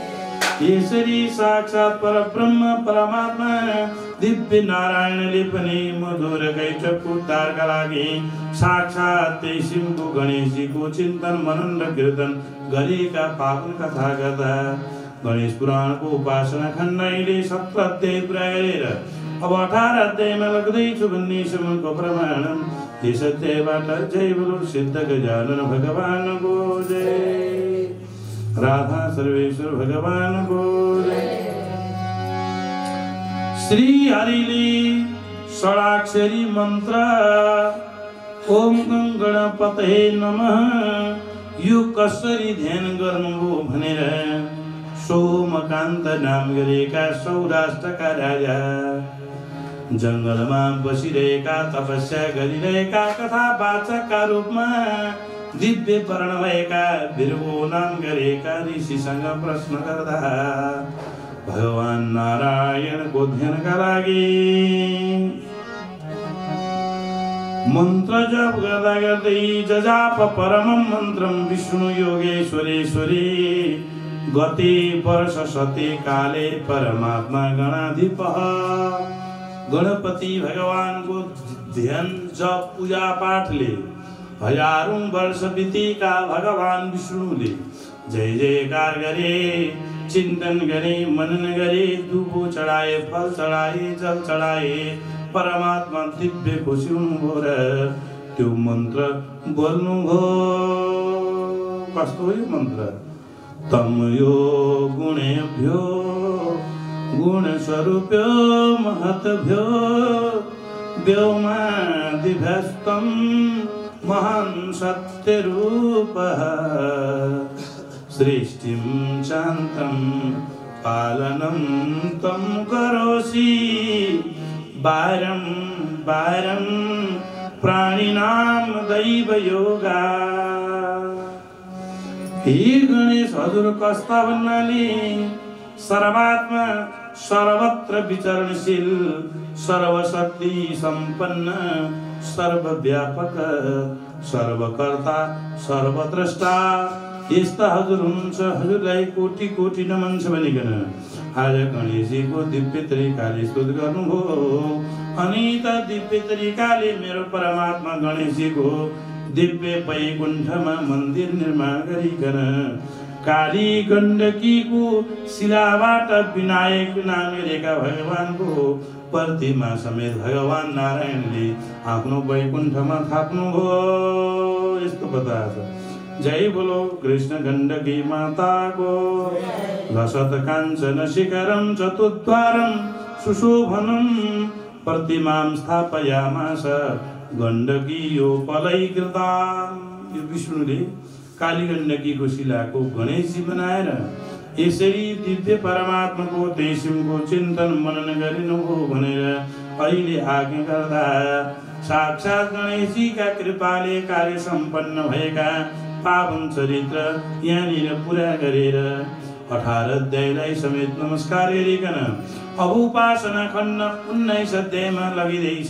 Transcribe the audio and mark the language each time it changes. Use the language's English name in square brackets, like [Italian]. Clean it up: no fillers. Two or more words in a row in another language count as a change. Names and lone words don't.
[Nepali] यसरी साक्षात् परब्रह्म परमात्मा दिव्य नारायणले पनि मधुर कैटभको उद्धारका लागि साक्षात् तेसिमको गणेशजीको चिन्तन मनन र कीर्तन गरेका पावन कथा गर्दा गणेश पुराणको उपासना खण्ड अहिले 17 अध्याय पुरा गरेर अब 18 अध्यायमा लाग्दैछु भन्ने समयको प्रमाणम यस अध्यायबाट जय बोलो सिद्ध गजानन भगवानको जय। राधा सर्वेश्वर भगवानको जय। श्री हरिले षडाक्षरी मन्त्र [Sanskrit] ओम गणपतये नमः [Nepali] यो कसरी ध्यान गर्नुभयो भनेर सोमकान्त नाम गरेका सौराष्ट्रका राजा जंगलमा बसिरहेका तपस्या गरिरहेका कथावाचकका रूपमा दिव्य वर्ण भएका बिरबो नाम गरेका ऋषिसँग प्रश्न गर्दा भगवान नारायणको ध्यानका लागि मन्त्र जप गर्दा गर्दै [Sanskrit] जजाप परमं मन्त्रम विष्णु योगेश्वरेश्वरी गते वर्ष सते काले परमात्मा गणाधिप [Nepali] गणपति भगवानको ध्यान जप पूजा पाठले हजारौं वर्ष बितेका भगवान विष्णुले जय जयकार गरे, चिन्तन गरे, मनन गरे, दुबो चढाए, फल चढाए, जल चढाए, परमात्मा दिव्य खुसी हुनुभयो र त्यो मन्त्र बोल्नुभयो। कस्तो यो मन्त्र? [Sanskrit] तम यो गुणेभ्यो गुण स्वरूप्यो महत्भ्यो व्योमादिभ्यस्तम महान् सत्यरूपः सृष्टिं शान्तं पालनं तं करोषि बारं बारं प्राणिनां दैवयोगा। [Nepali] हे गणेश हजुर कस्ता भन्नाले सर्वात्मा सर्वत्र विचरणशील सर्वशक्ति सम्पन्न सर्वव्यापक सर्वकर्ता सर्वद्रष्टा यस्ता हजुर हुनुहुन्छ। हजुरलाई कोटि कोटि नमन छ भनिकन आज गणेशजीको दिव्य तरिकाले स्तुति गर्नुभयो। अनि त दिव्य तरिकाले मेरो परमात्मा गणेशजीको दिव्य वैकुण्ठमा मन्दिर निर्माण गरिकन काली गण्डकीको शिलाबाट विनायक नाम गरेका भगवानको प्रतिमा समेत भगवान नारायणले आफ्नो वैकुण्ठमा थाप्नुभयो। यस्तो बताएको छ। जय बोलो कृष्ण गण्डकी माताको। [Sanskrit] लसत काञ्चन शिखरं चतुद्वारं सुशोभनं प्रतिमां स्थापयामास गण्डकीयोपलैकृता। [Nepali] यो विष्णुले काली गण्डकीको शिलाको गणेशजी बनाएर यसरी दिव्य परमात्माको तेसिमको चिन्तन मनन गरिनुभयो भनेर अहिले आज्ञा गर्दा साक्षात् गणेशजीका कृपाले कार्य सम्पन्न भएका पावन चरित्र यहाँनिर पुरा गरेर 18 अध्यायलाई समेत नमस्कार गरिकन अब उपासना खण्ड 19 अध्यायमा लगिँदैछ।